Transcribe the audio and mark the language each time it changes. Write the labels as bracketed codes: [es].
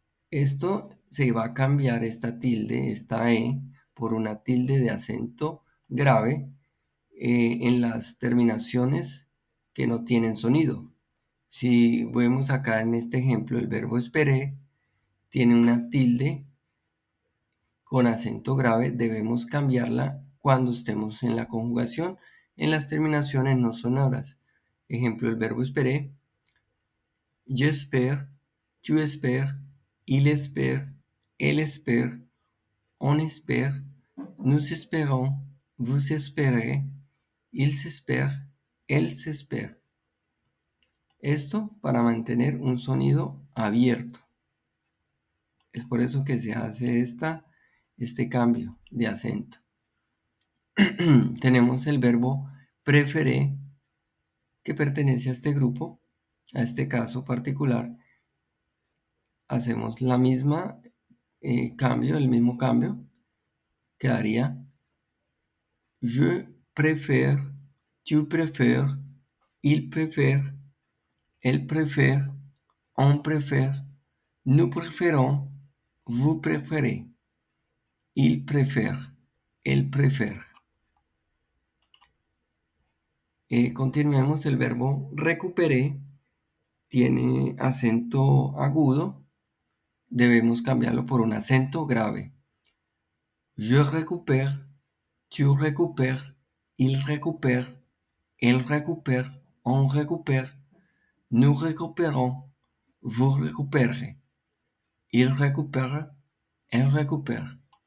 [es] Esto se va a cambiar esta tilde, esta E, por una tilde de acento grave en las terminaciones que no tienen sonido. Si vemos acá en este ejemplo, el verbo esperé tiene una tilde con acento grave, debemos cambiarla cuando estemos en la conjugación en las terminaciones no sonoras. Ejemplo, el verbo esperé, [fr] j'espère, tu espères, il espère, elle espère, on espère, nous espérons, vous espérez, ils espèrent, elles espèrent. [es] Esto para mantener un sonido abierto. Es por eso que se hace este cambio de acento. Tenemos el verbo préféré, que pertenece a este grupo, a este caso particular. Hacemos la misma cambio, el mismo cambio. Quedaría [fr] je préfère, tu préfères, il préfère, elle préfère, on préfère, nous préférons, vous préférez, il préfère, elle préfère. [es] Continuemos, el verbo recuperé tiene acento agudo, debemos cambiarlo por un acento grave. [fr] Je récupère, tu récupères, il récupère, elle récupère, on récupère, nous récupérons, vous récupérez, il récupère, elle récupère.